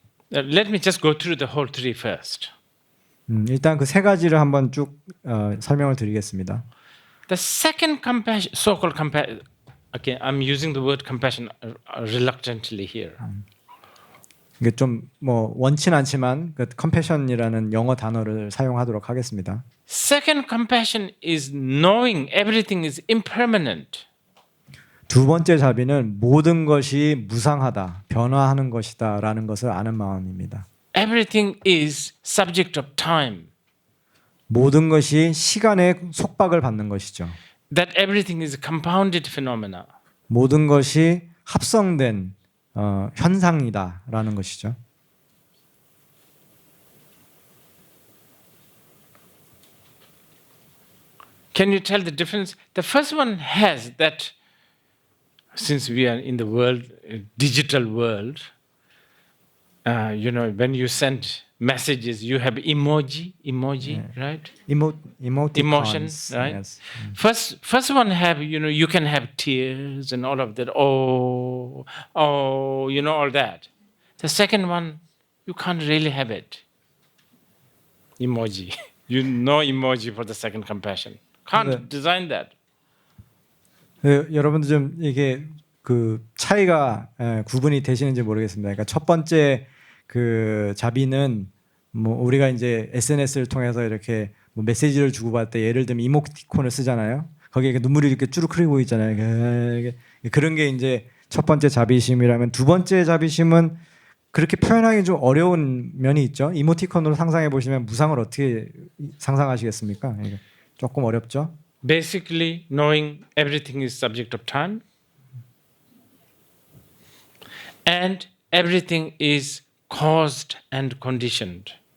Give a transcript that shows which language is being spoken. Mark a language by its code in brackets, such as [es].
[en] Let me just go through the whole three first. [ko] 일단 그 세 가지를 한번 쭉 설명을 드리겠습니다. [en] The second compassion, so-called compassion. Okay, I'm using the word compassion reluctantly here. [ko] 이게 좀 뭐 원치는 않지만 그 컴패션이라는 영어 단어를 사용하도록 하겠습니다. [en] Second compassion is knowing everything is impermanent. [ko] 두 번째 자비는 모든 것이 무상하다, 변화하는 것이다라는 것을 아는 마음입니다. [en] Everything is subject of time. [ko] 모든 것이 시간의 속박을 받는 것이죠. [en] That everything is compounded phenomena. [ko] 모든 것이 합성된 현상이다라는 것이죠. [en] Can you tell the difference? The first one has that, since we are in the world, digital world, when you send messages, you have emoji, right? Emoticons. Emotion, right? Yes. First one have, you can have tears and all of that. Oh, all that. The second one, you can't really have it. Emoji. You no emoji for the second compassion. Can't [ko] 네. [en] design that. [ko] 여러분들 좀 이게 그 차이가 구분이 되시는지 모르겠습니다. 그러니까 첫 번째 그 자비는 뭐 우리가 이제 SNS를 통해서 이렇게 뭐 메시지를 주고받을 때 예를 들면 이모티콘을 쓰잖아요. 거기에 눈물이 이렇게 쭈룩 흐르고 있잖아요. 그런 게 이제 첫 번째 자비심이라면 두 번째 자비심은 그렇게 표현하기 좀 어려운 면이 있죠. 이모티콘으로 상상해 보시면 무상을 어떻게 상상하시겠습니까? 이게 조금 어렵죠. [en] Basically, knowing everything is subject of time, and everything is caused and conditioned.